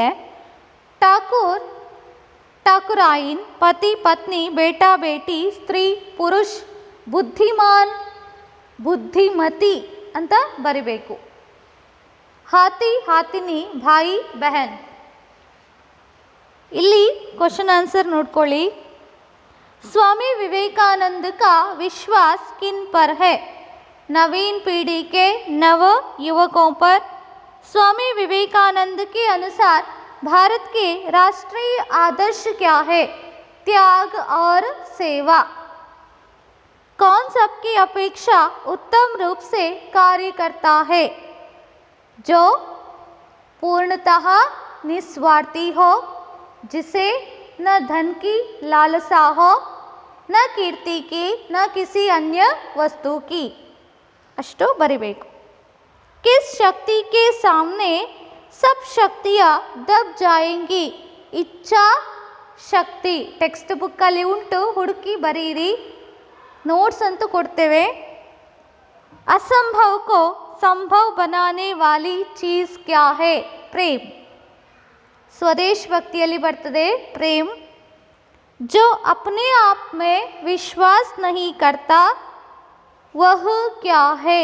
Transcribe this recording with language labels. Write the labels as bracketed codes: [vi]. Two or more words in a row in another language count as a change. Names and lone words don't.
[hi] ठाकुर, ठकुराइन, पति पत्नी, बेटा बेटी, स्त्री पुरुष, बुद्धिमान, बुद्धिमती [kn] ಅಂತ ಬರಿಬೇಕು. [hi] हाथी हथिनी, भाई बहन. [kn] ಇಲ್ಲಿ [en] question answer [kn] ನೋಡ್ಕೊಳ್ಳಿ. [hi] स्वामी विवेकानंद का विश्वास किन पर है? नवीन पीढ़ी के नव युवकों पर. स्वामी विवेकानंद के अनुसार भारत के राष्ट्रीय आदर्श क्या है? त्याग और सेवा. कौन सबकी अपेक्षा उत्तम रूप से कार्य करता है? जो पूर्णतः निस्वार्थी हो, जिसे न धन की लालसा हो, न कीर्ति की, न किसी अन्य वस्तु की. [kn] ಅಷ್ಟು ಬರಿಬೇಕು. [hi] किस शक्ति के सामने सब शक्तियाँ दब जाएंगी? इच्छा शक्ति. [kn] ಟೆಕ್ಸ್ಟ್ ಬುಕ್ಕಲ್ಲಿ ಉಂಟು, ಹುಡುಕಿ ಬರೀರಿ. ನೋಟ್ಸ್ ಅಂತೂ ಕೊಡ್ತೇವೆ. [hi] असंभव को संभव बनाने वाली चीज़ क्या है? प्रेम. स्वदेश भक्तिಯಲ್ಲಿ ಬರ್ತದೆ प्रेम. जो अपने आप में विश्वास नहीं करता वह क्या है?